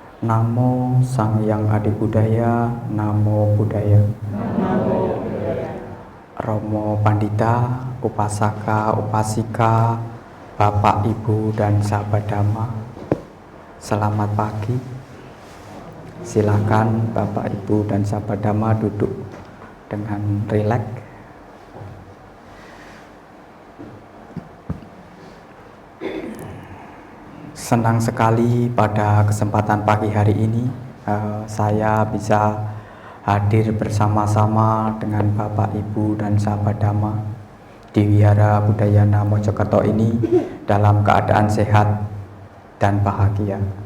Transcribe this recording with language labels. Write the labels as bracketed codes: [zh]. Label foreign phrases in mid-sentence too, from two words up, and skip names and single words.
[id] Namo Sang Hyang Adi Budaya, Namo Buddhaya. Romo Pandita, Upasaka, Upasika, Bapak, Ibu, dan sahabat Dhamma, selamat pagi. Silakan Bapak, Ibu, dan sahabat Dhamma duduk dengan rileks. Senang sekali pada kesempatan pagi hari ini saya bisa hadir bersama-sama dengan Bapak, Ibu, dan sahabat Dhamma di Wihara Budayana Mojokerto ini dalam keadaan sehat dan bahagia.